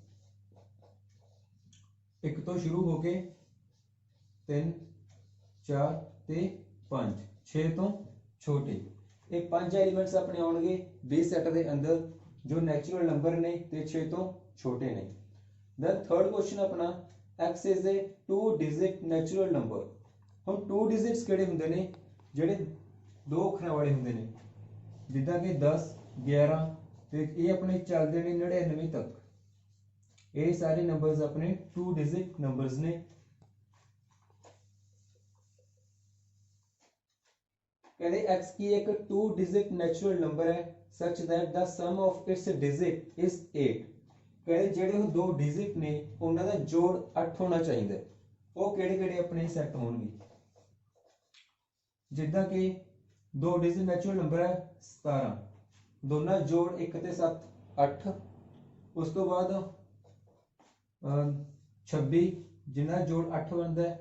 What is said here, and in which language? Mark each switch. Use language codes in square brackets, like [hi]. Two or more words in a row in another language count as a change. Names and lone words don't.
[pa] 1 ਤੋਂ ਸ਼ੁਰੂ ਹੋ ਕੇ 3 4 ਤੇ 5, 6 ਤੋਂ ਛੋਟੇ। ਇਹ 5 ਐਲੀਮੈਂਟਸ ਆਪਣੇ ਆਉਣਗੇ B ਸੈੱਟ ਦੇ ਅੰਦਰ ਜੋ [en] natural number [pa] ਨੇ ਤੇ 6 ਤੋਂ ਛੋਟੇ ਨੇ। [en] then third question ਆਪਣਾ x is a 2 digit natural number। [pa] ਹੁਣ 2 ਡਿਜਿਟਸ ਕਿਹੜੇ ਹੁੰਦੇ ਨੇ? ਜਿਹੜੇ 2 ਅੱਖਰਾਂ ਵਾਲੇ ਹੁੰਦੇ ਨੇ, ਜਿੱਦਾਂ ਕਿ 10 11 ਤੇ ਇਹ ਆਪਣੇ ਚੱਲਦੇ ਨੇ 99 ਤੱਕ। ਇਹ ਸਾਰੇ ਨੰਬਰਸ ਆਪਣੇ 2 [en] digit numbers [pa] ਨੇ। ਕਹਿੰਦੇ x ਕੀ ਇੱਕ 2 [en] digit natural number [pa] ਹੈ [en] such that the sum of its digit is 8। [pa] ਕਹਿੰਦੇ ਜਿਹੜੇ ਉਹ 2 ਡਿਜਿਟ ਨੇ ਉਹਨਾਂ ਦਾ ਜੋੜ 8 ਹੋਣਾ ਚਾਹੀਦਾ। ਉਹ ਕਿਹੜੇ ਕਿਹੜੇ ਆਪਣੇ ਸੈੱਟ ਹੋਣਗੇ? ਜਿੱਦਾਂ ਕਿ 2 [en] digit natural number [pa] ਹੈ 17, ਦੋਨਾਂ ਜੋੜ 1 ਤੇ 7 8। ਉਸ ਤੋਂ ਬਾਅਦ 26 ਜਿੰਨਾ ਜੋੜ 8 ਬਣਦਾ ਹੈ।